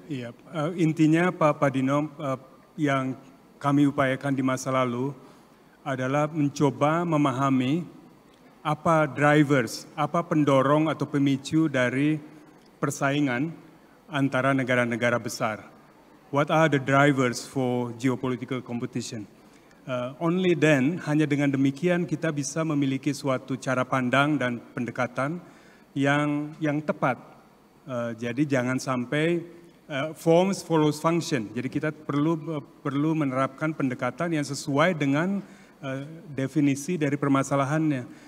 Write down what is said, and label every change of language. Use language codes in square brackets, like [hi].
[id] Iya, intinya Pak Dino, yang kami upayakan di masa lalu adalah mencoba memahami apa drivers, apa pendorong atau pemicu dari persaingan antara negara-negara besar. [en] What are the drivers for geopolitical competition? Only then, [id] hanya dengan demikian kita bisa memiliki suatu cara pandang dan pendekatan yang tepat. Jadi jangan sampai [en] forms follows function. [id] Jadi kita perlu menerapkan pendekatan yang sesuai dengan definisi dari permasalahannya.